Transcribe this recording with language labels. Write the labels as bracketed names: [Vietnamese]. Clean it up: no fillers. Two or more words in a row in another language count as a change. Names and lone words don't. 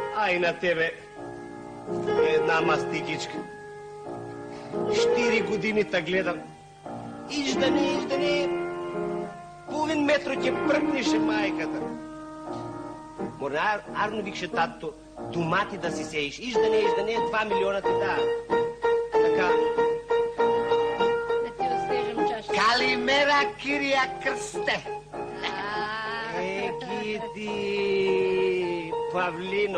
[Macedonian] и на тебе една мастикичка. 4 години те гледам. Иждане. Половин метро ќе пръкнеше майката. Мора, арно викше тато, домати да си сеиш. Иждане, 2 милиона ти да. Така. Да ти освежим чаша. [Greek] Καλημέρα, κυρία [Macedonian] Крсте. Егиди, Павлино.